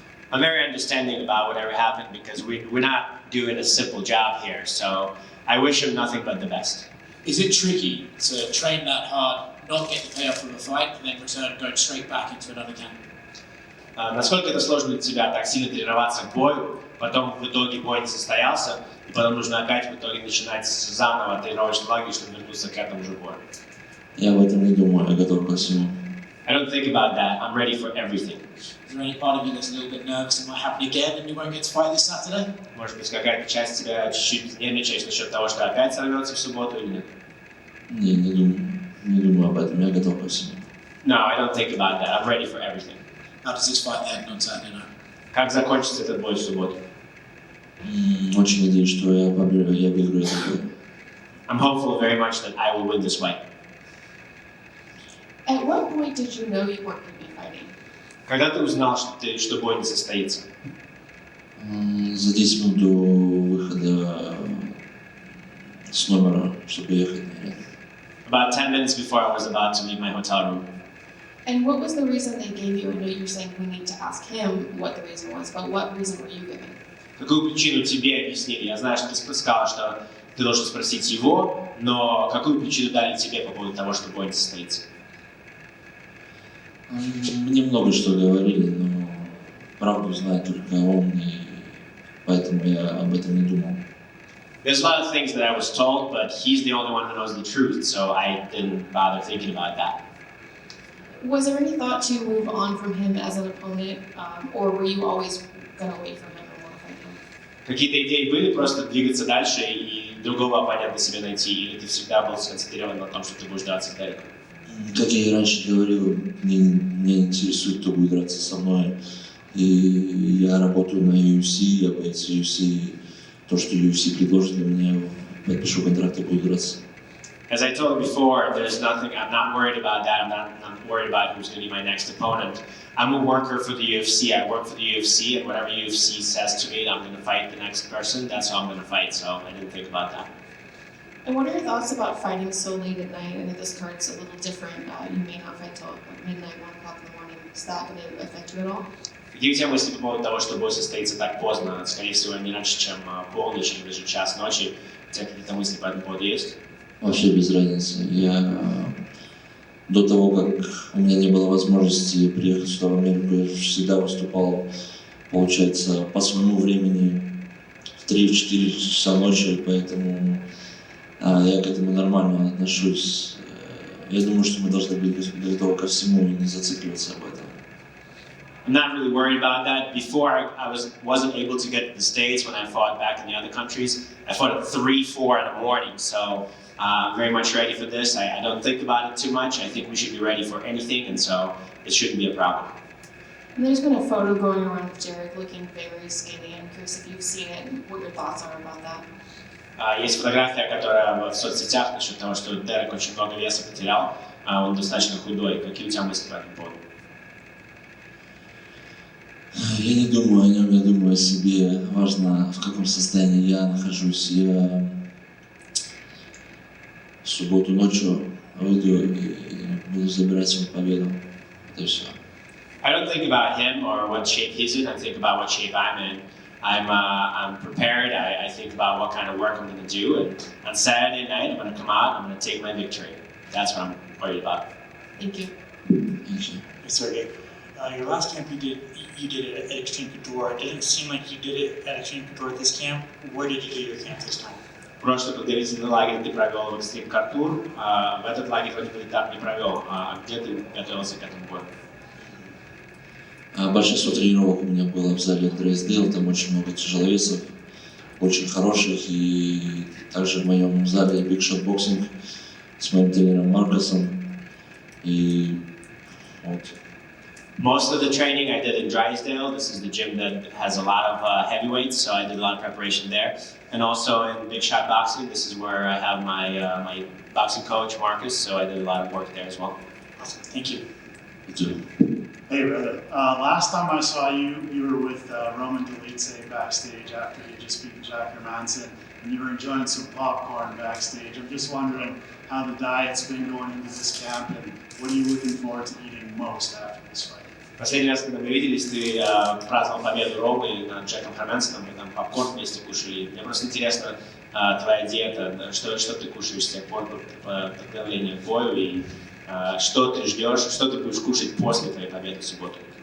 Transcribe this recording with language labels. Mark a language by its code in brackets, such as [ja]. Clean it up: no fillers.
[en] I'm very understanding about whatever happened because we're not doing a simple job here, so I wish him nothing but the best. Is it tricky to train that hard, not get the payoff from a fight, and then return going straight back into another camp? [ru] Насколько это сложно для тебя так сильно тренироваться к бою, потом в итоге бой не состоялся, и потом нужно опять в итоге начинать заново тренировочный лагерь, чтобы вернуться к этому же бою? Я об этом не думаю, я готов ко всему. [en] I don't think about that. I'm ready for everything. Is there any part of you that's a little bit nervous it might happen again and you won't get to fight this Saturday? [ru] Может быть, какая-то часть тебя чуть-чуть нервничает насчет того, что опять сорвется в субботу или нет? Не думаю об этом, я готов ко всему. [en] No, I don't think about that. I'm ready for everything. How does this fight end on Saturday night? [ru] Как закончится этот бой в субботу? Очень надеюсь, что я выиграю этот бой. [en] I'm hopeful very much that I will win this fight. At what point did you know you weren't going to be fighting? [ru] Когда ты узнал, что бой не состоится? За 10 минут до выхода с номера, чтобы ехать на ряд. [en] About 10 minutes before I was about to leave my hotel room. And what was the reason they gave you? I know you're saying we need to ask him what the reason was, but what reason were you given? [ru] Какую причину тебе объяснили? Я знаю, что ты сказал, что ты должен спросить его, но какую причину дали тебе по поводу того, что бой не состоится? Мне много что говорили, но правду знает только он, и поэтому я об этом не думал. [en] There's a lot of things that I was told, but he's the only one who knows the truth, so I didn't bother thinking about that. Was there any thought to move on from him as an opponent, or were you always going to wait for him and want to fight him? [ru] Какие-то идеи были просто двигаться дальше и другого оппонента себе найти, или ты всегда был сконцентрирован на том, что ты будешь драться с Дереком? Как я и раньше говорил, меня интересует, кто будет драться со мной. И я работаю на UFC, я боец UFC, и то, что UFC предложит для меня, я подпишу контракт и буду драться. [en] As I told you before, there's nothing, I'm not worried about that, I'm not worried about who's going to be my next opponent. I'm a worker for the UFC, I work for the UFC, and whatever UFC says to me, I'm going to fight the next person, that's how I'm going to fight, so I didn't think about that. And what are your thoughts about fighting so late at night? I know this card's a little different. You may not fight till midnight, 1 o'clock in the morning. Is that going to affect you at all? [ru] Какие у тебя мысли по поводу того, что бой состоится так поздно, скорее всего, не раньше, чем полночь или даже час ночи? У тебя какие-то мысли по этому поводу есть? Вообще без разницы. Я до того, как у меня не было возможности приехать сюда в Америку, я всегда выступал, получается, по своему времени в 3-4 часа ночи, поэтому я к этому нормально отношусь. Я думаю, что мы должны быть готовы ко всему и не зацикливаться об этом. [en] I'm not really worried about that. Before, I wasn't able to get to the States when I fought back in the other countries. I fought at 3, 4 in the morning, so I'm very much ready for this. I don't think about it too much. I think we should be ready for anything, and so it shouldn't be a problem. And there's been a photo going around of Derrick looking very skinny. I'm curious if you've seen it and what your thoughts are about that. [ru] Есть фотография, которая в соцсетях насчет того, что Дерек очень много веса потерял, он достаточно худой. Какие у тебя мысли по этому поводу? Я не думаю о нем, я думаю о себе. Важно, в каком состоянии я нахожусь. Я в субботу ночью выйду и буду забирать свою победу. Это все. [en] I don't think about him or what shape he's in. I think about what shape I'm in. I'm prepared. I think about what kind of work I'm going to do. And on Saturday night, I'm going to come out. I'm going to take my victory. That's what I'm worried about. Thank you. Thank you. Serghei, your last camp you did it at Extreme Couture. It didn't seem like you did it at Extreme Couture at this camp. Where did you do your camp this time? [ru] Прошлый подготовительный лагерь ты провел в Extreme Couture. В этот лагерь вроде бы так не провел. Где ты готовился к этому бою? Большинство тренировок у меня было в зале Дрейсдейл, там очень много тяжеловесов. очень хороших. И также в моем зале Big Shot Boxing с моим тренером Маркосом. И вот. [en] Most of the training I did in Drysdale. This is the gym that has a lot of heavyweights, so I did a lot of preparation there. And also in Big Shot Boxing, this is where I have my boxing coach, Marcus, so I did a lot of work there as well. Awesome. Thank you. Hey, brother. Last time I saw you, you were with Roman Dolidze backstage after he just beat Jack Hermanson, and you were enjoying some popcorn backstage. I'm just wondering how the diet's been going into this camp, and what are you looking forward to eating most after this fight? [ru] Последний раз, когда мы виделись, ты праздновал победу Ромы над Джеком Хермансоном, мы там попкорн вместе кушали. Мне просто интересно, твоя диета, что ты кушаешь с тех пор по подготовлению к бою, и что ты ждешь, что ты будешь кушать после твоей победы в субботу?